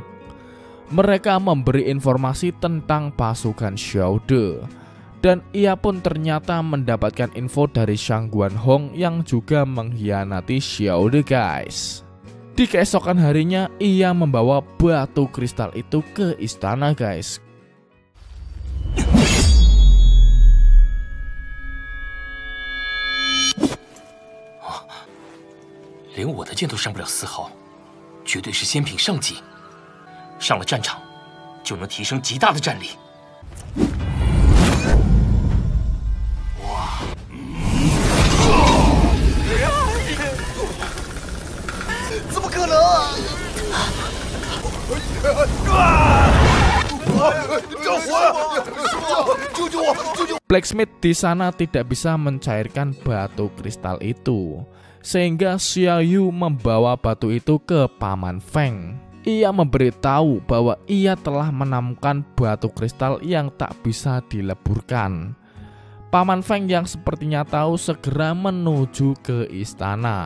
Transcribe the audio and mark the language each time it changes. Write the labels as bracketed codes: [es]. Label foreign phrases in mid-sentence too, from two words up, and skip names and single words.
[id] Mereka memberi informasi tentang pasukan Xiao De, dan ia pun ternyata mendapatkan info dari Shang Guanhong yang juga mengkhianati Xiao De, guys. Di keesokan harinya, ia membawa batu kristal itu ke istana, guys. [zh] 连我的剑都伤不了丝毫，绝对是仙品上级。上了战场，就能提升极大的战力。哇！怎么可能啊！救火！救救我！救救！ [id] Blacksmith di sana tidak bisa mencairkan batu kristal itu, sehingga Xiao Yu membawa batu itu ke Paman Feng. Ia memberitahu bahwa ia telah menemukan batu kristal yang tak bisa dileburkan. Paman Feng yang sepertinya tahu segera menuju ke istana.